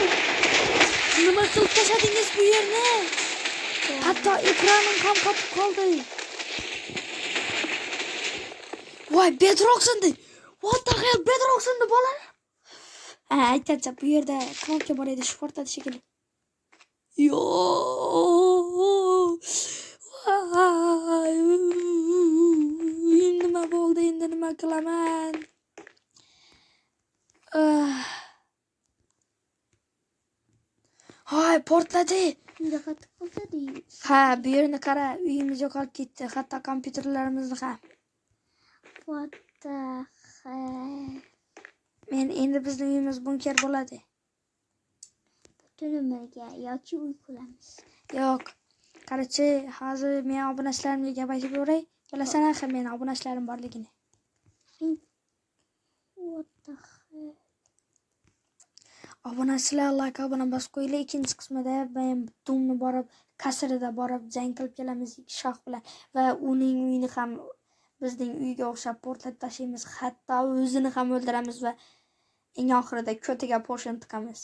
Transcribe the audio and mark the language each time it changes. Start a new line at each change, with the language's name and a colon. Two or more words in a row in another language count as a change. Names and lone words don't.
Uzbek: Nima qilib tashladingiz bu yerni? Hatto ekranim ham qotib qoldi. Voy, bedroq sindi.
English: What the hell,
Uzbek: bedroq sindi bola? Aytgancha bu yerda knopka bor edi, shu portladi shekilli. Yo. Nima bo'ldi, endi nima qilaman? Hay, portladi. Unga qattiq bo'ldi. Ha, bu yerni qara, uyimiz yo'qolib ketdi, hatto kompyuterlarimizni ham.
English: What the hell?
Uzbek: Men endi bizning uyimiz bunker bo'ladi. Butun umrga yoki uy quramiz. Yo'q. Qara qarachi, hozir men obunachilarimga gap aytib yuboray. Bilasan axir meni obunachilarim borligini.
English: What the hell?
Uzbek: Obunachilar like obuna bosib qo'yinglar. Ikkinchi qismida men Doomni borib, kasrida borib jang qilib kelamiz shoh bilan va uning uyini ham bizning uyga o'xshab portlatib tashlaymiz. Hatto o'zini ham o'ldiramiz va eng oxirida ko'tiga potion tiqamiz.